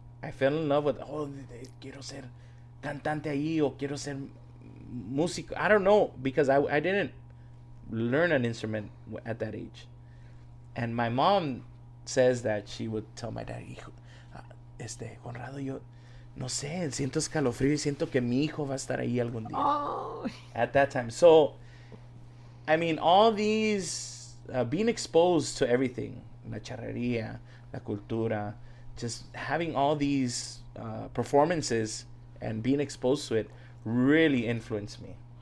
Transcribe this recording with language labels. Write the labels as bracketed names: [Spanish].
[English] I fell in love with, [Spanish] quiero ser cantante ahí, o quiero ser músico. [English] I don't know, because I didn't learn an instrument at that age. And my mom says that she would tell my dad, [Spanish] hijo, Conrado, yo no sé, siento escalofrío y siento que mi hijo va a estar ahí algún día. Oh. [English] At that time. So, I mean, all these, being exposed to everything, [Spanish] la charrería, la cultura, [English] just having all these performances and being exposed to it really influenced me.